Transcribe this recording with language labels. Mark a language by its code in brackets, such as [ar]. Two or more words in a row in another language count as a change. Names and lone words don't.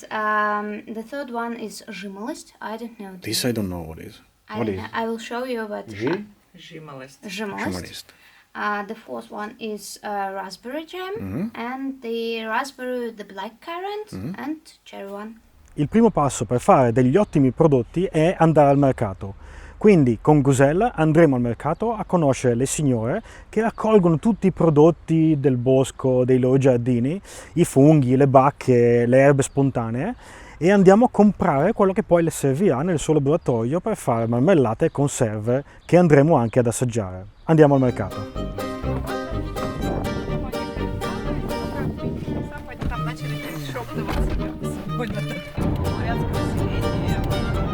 [en] The third one is zhimolist. I don't know. This I don't know what is. What is? I will show you, but [ru] Жимолость. zhimolist. [en] The fourth one is raspberry jam, and the raspberry, the black currant, and cherry one. [it] Il primo passo per fare degli ottimi prodotti è andare al mercato. Quindi con Guzel andremo al mercato a conoscere le signore che raccolgono tutti i prodotti del bosco, dei loro giardini, i funghi, le bacche, le erbe spontanee, e andiamo a comprare quello che poi le servirà nel suo laboratorio per fare marmellate e conserve che andremo anche ad assaggiare. Andiamo al mercato. [ru] Там начали перешептываться. Порядка населения.